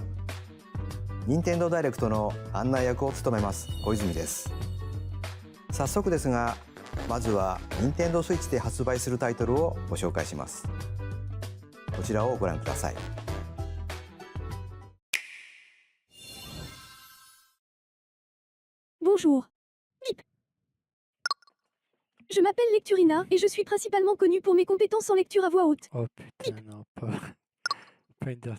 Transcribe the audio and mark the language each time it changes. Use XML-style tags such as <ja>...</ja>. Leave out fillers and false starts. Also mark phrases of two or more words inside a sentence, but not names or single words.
<ja>任天堂ダイレクトの案内役を務めます小泉です。早速ですが、まずは任天堂スイッチで発売するタイトルをご紹介します。こちらをご覧ください。</ja> <fr>Bonjour. Bip. Je m'appelle Lecturina et je suis principalement connue pour mes compétences en lecture à voix haute. Oh putain, non, pas une dirty.</fr>